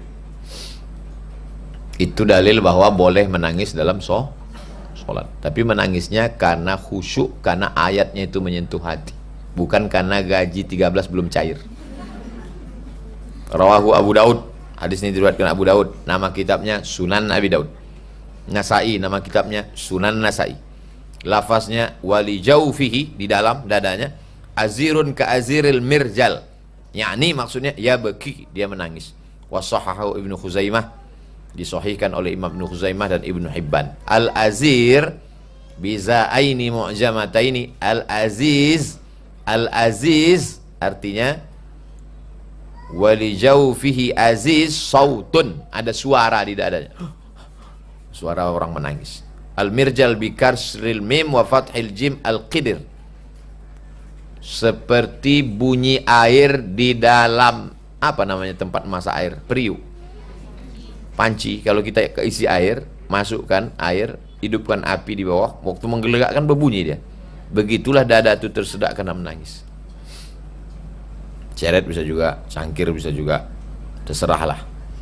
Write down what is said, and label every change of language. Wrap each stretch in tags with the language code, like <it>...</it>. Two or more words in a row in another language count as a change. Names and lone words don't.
<id>Itu dalil bahwa boleh menangis dalam sholat, tapi menangisnya karena khusyuk, karena ayatnya itu menyentuh hati. bukan karena gaji 13 belum cair. Rawahu Abu Daud, hadis ini diriwayatkan Abu Daud, nama kitabnya Sunan Abi Daud. Nasai, nama kitabnya Sunan Nasai. Lafaznya</id> <ar>وفي جوفه,</ar> <id>di dalam dadanya,</id> <ar>أزيز كأزيز المرجل,</ar> <id>yakni maksudnya ya beki, dia menangis. Wasahahu Ibnu Khuzaimah, disahihkan oleh Imam Ibnu Khuzaimah dan Ibnu Hibban.</id> <ar>الأزيز بزاءين معجمتين، الأزيز، الأزيز artinya وفي جوفه أزيز صوت,</ar> <id>ada suara di dadanya, suara orang menangis.</id> <ar>المرجل بكسر الميم وفتح الجيم القدر,</ar> <id>seperti bunyi air di dalam apa namanya tempat masak air, periuk, panci. Kalau kita isi air, masukkan air, hidupkan api di bawah, waktu menggelegakkan berbunyi dia. Begitulah dada itu tersedak karena menangis. Ceret bisa juga, cangkir bisa juga, terserahlah.</id>